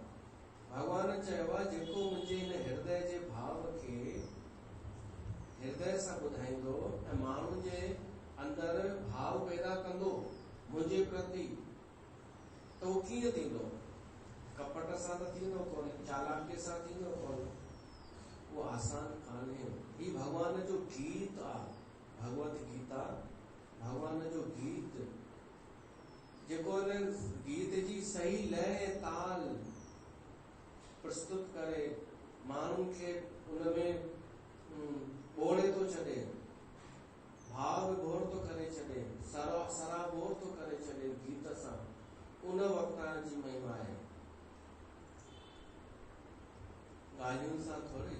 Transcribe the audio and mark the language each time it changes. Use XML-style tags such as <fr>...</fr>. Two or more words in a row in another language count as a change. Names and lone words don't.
<sd>भॻवान चयो आहे जेको मुंहिंजे हिन हृदय जे भाव खे हृदय सां ॿुधाईंदो ऐं माण्हू जे अंदरि भाव पैदा कंदो मुंहिंजे प्रति, त उहो कीअं थींदो? कपट सां त थींदो कोन, चालाकीअ सां थींदो कोन। उहो आसान कान्हे। ही भॻवान जो गीत आहे, भगवत गीता भॻवान जो गीत, जेको हिन गीत जी सही लय ताल प्रस्तुत करे माण्हुनि खे उनमें ॿोड़े थो छॾे, भाव विभोर थो करे छॾे, सराबोर थो करे छॾे गीत सां। उन वक्ता जी महिमा आहे, ॻाल्हियुनि सां थोरी।</sd>